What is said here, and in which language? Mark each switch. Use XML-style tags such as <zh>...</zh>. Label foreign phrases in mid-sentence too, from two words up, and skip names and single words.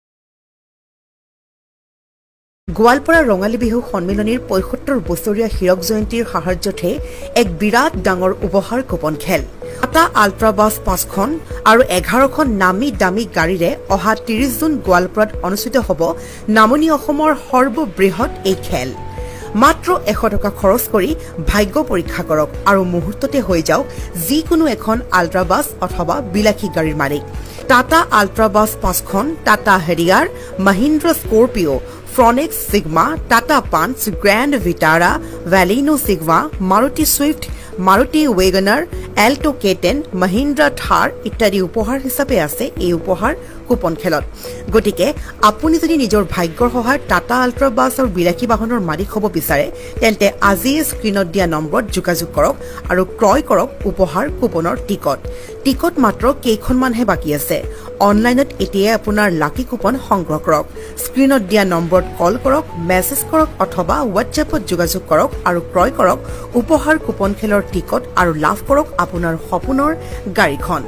<as>গোৱালপাৰা ৰঙালী বিহু সন্মিলনীৰ ৭৫ বছৰীয়া হীৰক জয়ন্তীৰ সাহায্যতে এক বিৰাট ডাঙৰ উপহাৰ কুপন খেল এটা আল্ট্ৰা বাছ 5খন আৰু 11খন নামী দামী গাড়ীৰে অহা 30 জুন গোৱালপাৰাত অনুষ্ঠিত হ'ব নামনি অসমৰ সৰ্ববৃহৎ এই খেল মাত্ৰ 100 টকা খৰচ কৰি ভাগ্য পৰীক্ষা কৰক আৰু মুহূৰ্ততে হৈ যাওক যিকোনো এখন আল্ট্ৰা বাছ অথবা বিলাসী গাড়ীৰ মালিক টাটা আল্ট্ৰা বাছ 5খন টাটা হেৰিয়াৰ মহিন্দ্ৰা স্কৰপিঅ Fronix Sigma, Tata Punch, Grand Vitara, Valino Sigma, Maruti Swift, Maruti Wagoner, Alto K10, Mahindra Thar ইত্যাদি উপহাৰ হিচাপে আছে এই উপহাৰ কুপন খেলত গতিকে আপুনি যদি নিজৰ ভাগ্যৰ সহায়ত টাটা আল্ট্ৰা বাছ আৰু বিলাসী বাহনৰ মালিক হ'ব বিচাৰে তেন্তে আজি স্ক্ৰিনত দিয়া নম্বৰত যোগাযোগ কৰক আৰু ক্ৰয় কৰক উপহাৰ কুপনৰ টিকট মাত্ৰ কেইখনমানহে বাকী আছে অনলাইনত এতিয়াই আপোনাৰ</as> <en>lucky coupon</en> <as>সংগ্ৰহ কৰক স্ক্ৰিনত দিয়া নম্বৰত কল কৰক মেছেজ কৰক অথবা হোৱাটছএপত যোগাযোগ কৰক আৰু ক্ৰয় কৰক উপহাৰ কুপন খেলৰ টিকট আৰু লাভ কৰক আপোনাৰ সপোনৰ গাড়ীখন</as>